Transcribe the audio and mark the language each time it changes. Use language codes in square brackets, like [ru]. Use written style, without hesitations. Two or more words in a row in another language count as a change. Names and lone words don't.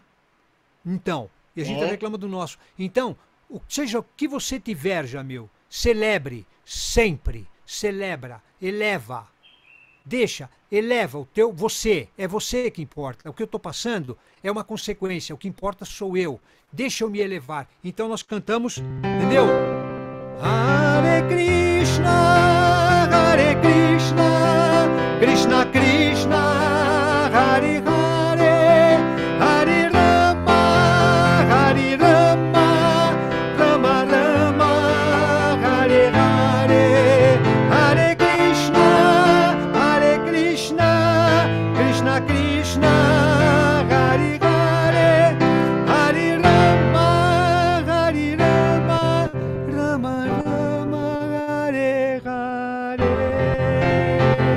[pt] Então, e a gente reclama do nosso. Então, seja o que você tiver, Jamil, celebre, sempre, celebra, eleva, deixa, eleva o teu, você, é você que importa. O que eu estou passando é uma consequência, o que importa sou eu. Deixa eu me elevar. Então nós cantamos, entendeu? [sa] हरे कृष्ण कृष्ण कृष्ण हरे हरे हरे राम, राम राम हरे हरे हरे कृष्ण कृष्ण कृष्ण हरे हरे हरे राम राम राम हरे हरे.